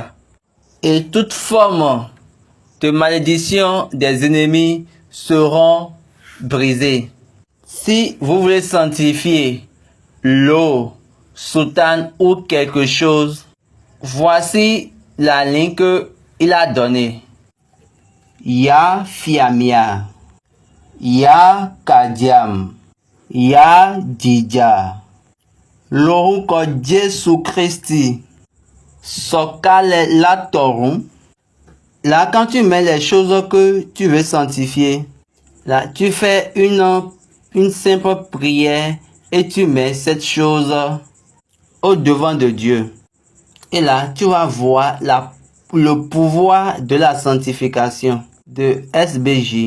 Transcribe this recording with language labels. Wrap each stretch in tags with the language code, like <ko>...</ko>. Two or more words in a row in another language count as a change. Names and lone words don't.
<fr>Et toute forme de malédiction des ennemis seront brisées. Si vous voulez sanctifier l'eau, soutane ou quelque chose, voici la ligne qu'il a donnée. Ya Fiamia, Ya Kadiam, Ya Dija.</fr> <yo>Lorúkọ Jésù Christi, sọ̀kalẹ̀ látọ̀run.</yo> <fr>Là, quand tu mets les choses que tu veux sanctifier, là, tu fais une simple prière et tu mets cette chose au devant de Dieu. Et là, tu vas voir le pouvoir de la sanctification de SBJ.</fr>